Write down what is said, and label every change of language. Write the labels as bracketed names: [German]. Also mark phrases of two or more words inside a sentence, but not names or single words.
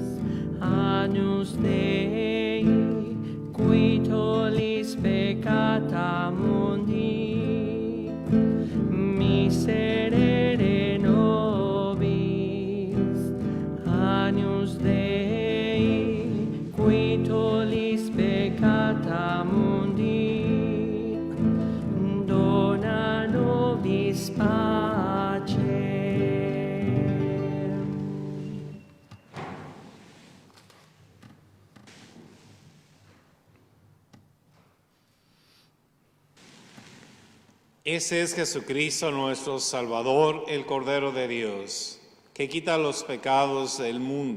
[Latin] Agnus Dei, qui tollis peccata mundi, miserere nobis. Agnus Dei, qui tollis peccata mundi, dona nobis pace. [Spanish] Ese es Jesucristo nuestro Salvador, el Cordero de Dios, que quita los pecados del mundo.